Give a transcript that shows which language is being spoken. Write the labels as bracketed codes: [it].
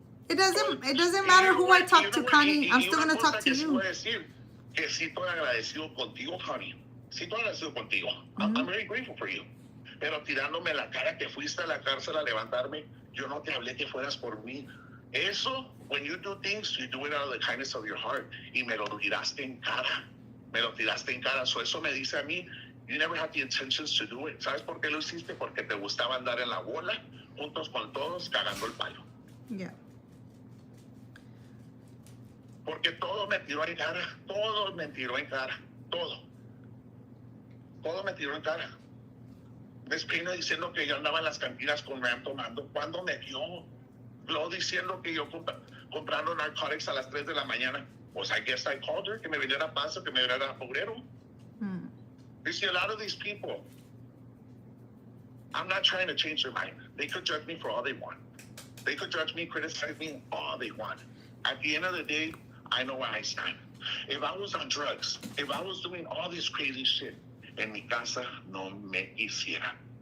[en] It doesn't matter who I talk to, Connie. I'm still going to talk to you. [es] Que sí estoy agradecido contigo, Connie. Sí estoy agradecido contigo. [en] I'm very grateful for you. [es] Pero tirándome la cara que fuiste a la cárcel a levantarme, yo no te hablé que fueras por mí. [en] Eso, when you do things, you do it out of the kindness of your heart. [es] Y me lo tiraste en cara. So eso me dice a mí, [en] you never had the intentions to do it. [es] ¿Sabes por qué lo hiciste? Porque te gustaba andar en la bola, juntos con todos, cagando el palo. [en] Yeah. [es] Porque todo me tiró en cara. Todo me tiró en cara. Todo me tiró en cara. Despino diciendo que yo andaba en las cantinas con Ram tomando. ¿Cuándo me dio? Lo diciendo que yo comprando narcotics a las 3 de la mañana. Pues [en] I guess I called her, [es] que me viniera a Paso, que me viniera a Pobrero. [en] You see, a lot of these people, I'm not trying to change their mind. They could judge me for all they want. They could judge me, criticize me all they want. At the end of the day, I know where I stand. If I was on drugs, if I was doing all this crazy shit, [es] en mi casa no me quisiera.